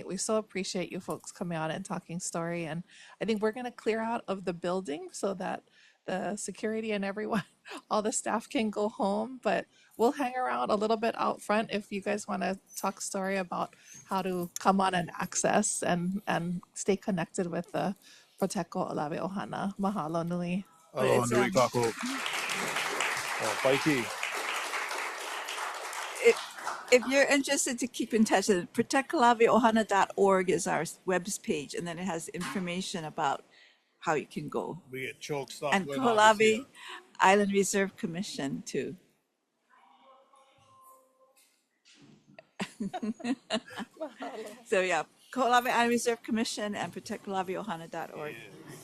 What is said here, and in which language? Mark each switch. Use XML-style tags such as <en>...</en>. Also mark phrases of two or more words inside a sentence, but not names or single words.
<en>We so appreciate you folks coming out and talking story. And I think we're going to clear out of the building so that the security and everyone, all the staff can go home. But we'll hang around a little bit out front if you guys want to talk story about how to come on and access and stay connected with the Protect Kahoʻolawe ʻOhana.</en> <haw>Mahalo nui. Aloha it's, nui kākou. Paiki.</haw> <en>If you're interested to keep in touch, protectkahoʻolaweohana.org is our web page, and then it has information about how you can go. We get choked stuff. And Kahoʻolawe Island Reserve Commission too. So yeah, Kahoʻolawe Island Reserve Commission and protectkahoʻolaweohana.org.</en>